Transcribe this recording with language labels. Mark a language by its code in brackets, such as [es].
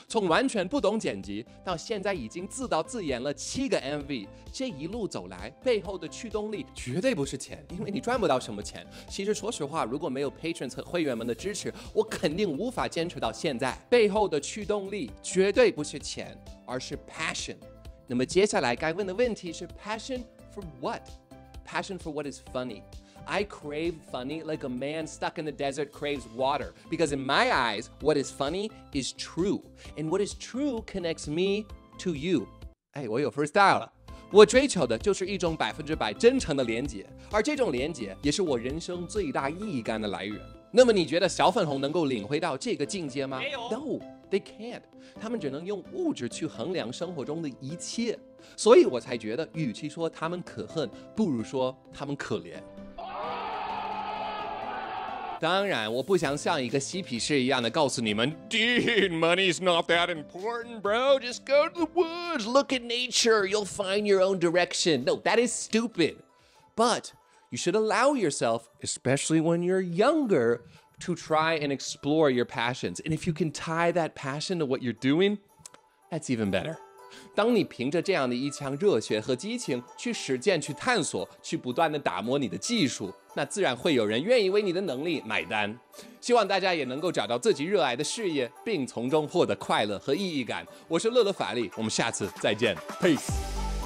[zh] 从完全不懂剪辑，到现在已经自导自演了7个 MV， 这一路走来，背后的驱动力绝对不是钱，因为你赚不到什么钱。其实说实话，如果没有 Patrons 和会员们的支持，我肯定无法坚持到现在。背后的驱动力绝对不是钱，而是 passion。那么接下来该问的问题是 [en] passion for what? Passion for what is funny.I crave funny like a man stuck in the desert craves water. Because in my eyes, what is funny is true. And what is true connects me to you. [zh] 哎，我有 freestyle 了。我追求的就是一种100%真诚的连结，而这种连结也是我人生最大意义感的来源。那么你觉得小粉红能够领会到这个境界吗？没有。 [en] No, they can't. [zh] 他们只能用物质去衡量生活中的一切。所以我才觉得，与其说他们可恨，不如说他们可怜。当然，我不想像一个嬉皮士一样的告诉你们 ， [en] Dude, money's not that important, bro. Just go to the woods, look at nature, you'll find your own direction. No, that is stupid. But you should allow yourself, especially when you're younger, to try and explore your passions. And if you can tie that passion to what you're doing, that's even better. [zh] 当你凭着这样的一腔热血和激情去实践、去探索、去不断的打磨你的技术，那自然会有人愿意为你的能力买单。希望大家也能够找到自己热爱的事业，并从中获得快乐和意义感。我是乐乐法力，我们下次再见 ，Peace。